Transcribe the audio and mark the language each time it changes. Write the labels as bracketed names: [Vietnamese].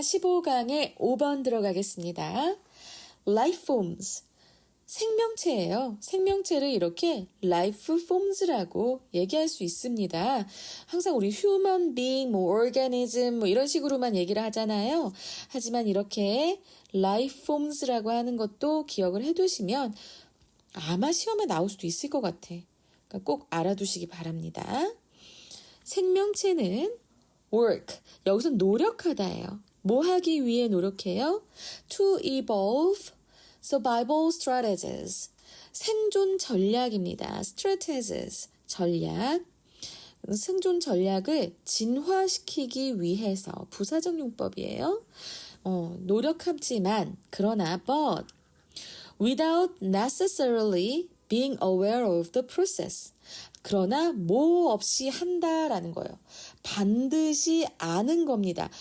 [Korean] 15강에 5번 들어가겠습니다. [English] Life forms, [Korean] 생명체예요. 생명체를 이렇게 life forms라고 얘기할 수 있습니다. 항상 우리 human being, organism 이런 식으로만 얘기를 하잖아요. 하지만 이렇게 life forms라고 하는 것도 기억을 해두시면 아마 시험에 나올 수도 있을 것 같아. 그러니까 꼭 알아두시기 바랍니다. 생명체는 work, 여기서 노력하다예요. 뭐 하기 위해 노력해요? [English] To evolve survival strategies. [Korean] 생존 전략입니다. strategies, 전략. 생존 전략을 진화시키기 위해서 부사적 용법이에요. 노력하지만 그러나 [English] but without necessarily being aware of the process. [Korean] 그러나 뭐 없이 한다라는 거예요. 반드시 아는 겁니다.